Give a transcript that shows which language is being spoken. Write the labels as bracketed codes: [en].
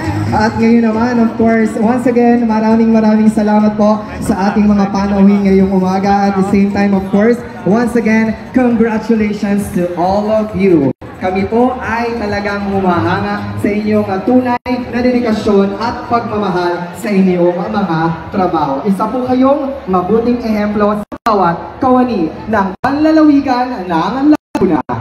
[tl] At ngayon naman, of course, once again, maraming salamat po sa ating mga panauhin ngayong umaga. [en] At the same time, of course, once again, congratulations to all of you. [tl] Kami po ay talagang humahanga sa inyong tunay na dedikasyon at pagmamahal sa inyong mga trabaho. Isa po kayong mabuting ehemplo sa bawat kawani ng panlalawigan ng Laguna.